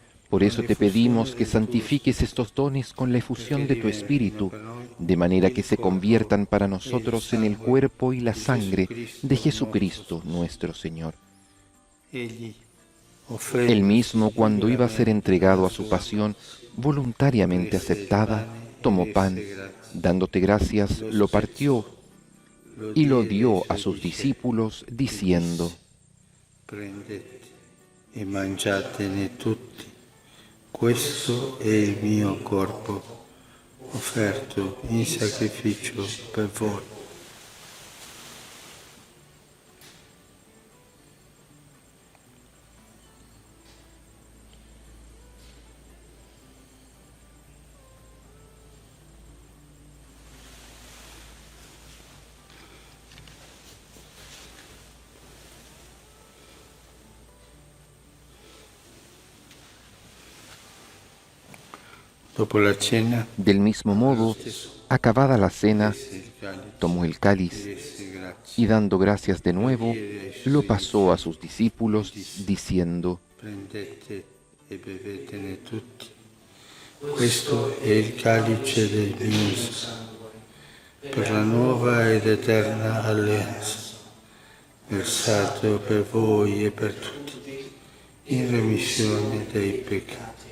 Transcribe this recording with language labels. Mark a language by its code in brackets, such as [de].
[es] Por eso te pedimos que santifiques estos dones con la efusión de tu Espíritu, de manera que se conviertan para nosotros en el cuerpo y la sangre de Jesucristo nuestro Señor. Él mismo, cuando iba a ser entregado a su pasión, voluntariamente aceptada, tomó pan, dándote gracias, lo partió y lo dio a sus discípulos, diciendo: [it] Prendete e mangiatene tutti. Questo è il mio corpo, offerto in sacrificio per voi. [es] Del mismo modo, acabada la cena, tomó el cáliz y dando gracias de nuevo, lo pasó a sus discípulos, diciendo: [it] Prendete e bevetene tutti. Questo è il calice del mio sangue, per la nuova ed eterna alleanza, versato per voi e per tutti, in remissione dei peccati.